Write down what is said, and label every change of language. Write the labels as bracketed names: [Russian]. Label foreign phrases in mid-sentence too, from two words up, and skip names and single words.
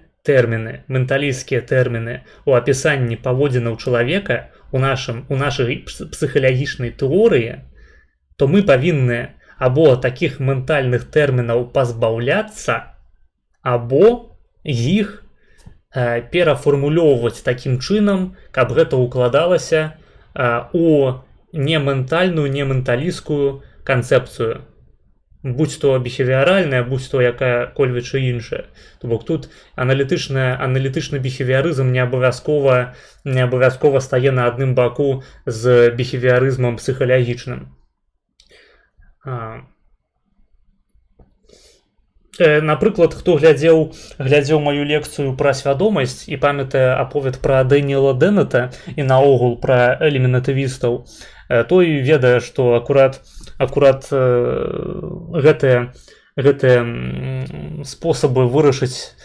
[Belarusian] тэрміны, менталісцкія тэрміны у апісанні паводзінаў чалавека у нашай псіхалагічнай тэорыі, то мы павінны або такіх ментальных тэрмінаў пазбаўляцца, або іх перафармулёўваць такім чынам, каб гэта ўкладалася у не ментальную, не менталісцкую канцэпцыю. Будь то біхевіаральная, будь то якая-кольвіч іншая. То бок тут аналітычны біхевіарызм не абавязкова стае на адным баку з біхевіарызмам псіхалагічным. Напрыклад, хто глядзеў маю лекцыю пра свядомасць і памятае аповед пра Дэніела Дэннета і наогул пра элімінатывістаў, той ведае, што акурат гэтыя спосабы вырашыць